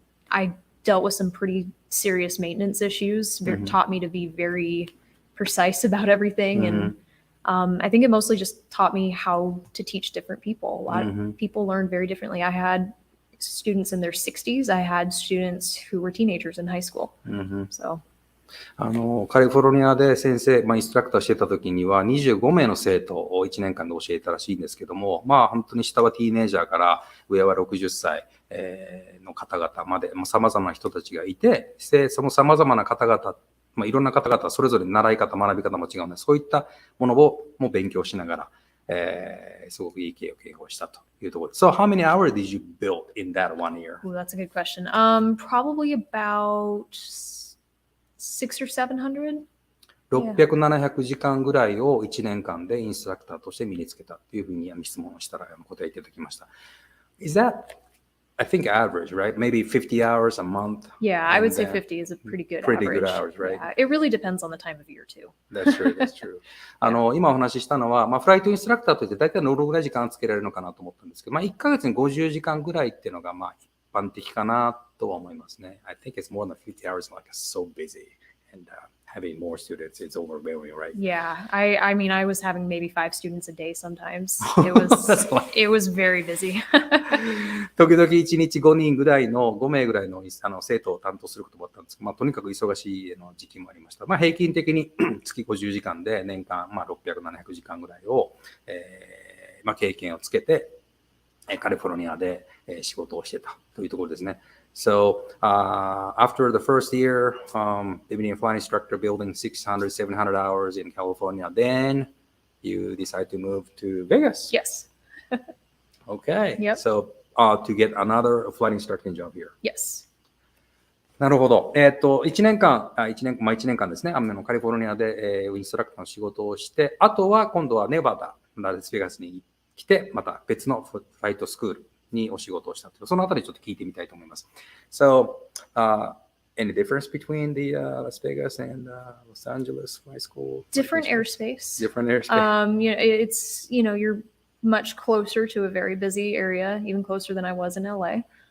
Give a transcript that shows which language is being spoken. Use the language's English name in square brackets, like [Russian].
[English] I dealt with some pretty serious maintenance issues. Taught me to be very precise about everything. And I think it mostly just taught me how to teach different people. A lot of people learn very differently. I had students in their 60s. I had students who were teenagers in high school. So. [Japanese] カリフォルニアで先生、インストラクターしてた時には25名の生徒を1年間で教えたらしいんですけども、本当に下はティーネイジャーから上は60歳の方々まで様々な人たちがいて、その様々な方々、いろんな方々それぞれ習い方、学び方も違うので、そういったものをも勉強しながら、すごくいい経験をしたというところです。 [English] So how many hours did you build in that 1 year? Ooh, that's a good question. Probably about 600 or 700. [Japanese] 600、700時間ぐらいを1年間でインストラクターとして身につけたというふうに質問をしたら答えていただきました。 [English] Is that, I think, average, right? Maybe 50 hours a month? Yeah, I would say 50 is a pretty good average. Pretty good hours, right? Yeah, it really depends on the time of year, too. That's true, that's true. [Japanese] 今お話ししたのは、フライトインストラクターとして大体どのぐらい時間つけられるのかなと思ったんですけど、1ヶ月に50時間ぐらいっていうのが、一般的かなとは思いますね。 [English] I think it's more than 50 hours, like so busy.And having more students, it's overwhelming, right? Yeah, I mean, I was having maybe 5 students a day sometimes. It was very busy. [Japanese] 時々1日5名ぐらいの生徒を担当することもあったんですけど、とにかく忙しい時期もありました。平均的に月50時間で年間600、700時間ぐらいを、経験をつけて、カリフォルニアで仕事をしてたというところですね。 [English] So after the first year, being a flight instructor, building 600, 700 hours in California, then you decide to move to Vegas. Yes. Okay. Yep. So to get another flight instructing job here. Yes. [Japanese] なるほど。1年間ですね。カリフォルニアで、インストラクターの仕事をして、あとは今度はネバダ、ラスベガスに来て、また別のフライトスクールにお仕事をしたという、そのあたりちょっと聞いてみたいと思います。 [English] So, any difference between the Las Vegas and Los Angeles flight school? Different airspace. Different airspace. It's, you're much closer to a very busy area, even closer than I was in LA.